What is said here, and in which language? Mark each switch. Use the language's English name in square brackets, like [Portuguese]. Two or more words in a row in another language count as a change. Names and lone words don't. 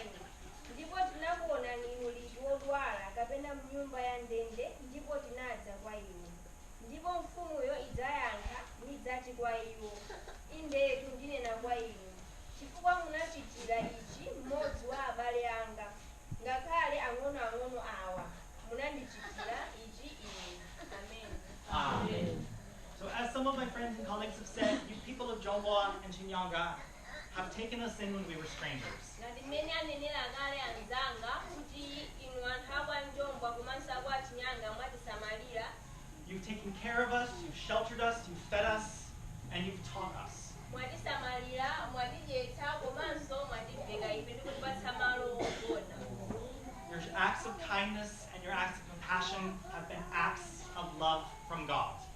[Nyanja] Ndipo tinakuona ni inu liti wodwala kapena mnyumba ya ndende ndipo tinadza kwa inu. Ndipo mfumuyo idzayankha nidzati kwa iwo, Indetu ndinena kwa inu, chifukwa munachitira ichi mmodzi wa abale anga, ngakhale ang'onoang'ono awa, munandichitira ichi ine. Amen. Amen. [English] So as some of my friends and colleagues have said, you people of Jomboa and Chinyanga have taken us in when we were strangers. [Nyanja] Ndimene anenera kale anzanga kuti inu anthu akwa Njomboa komanso akwa Chinyanga mwatisamalira. [English] You've taken care of us, you've sheltered us, you've fed us, and you've taught us. Your acts of kindness and your acts of compassion have been acts of love from God.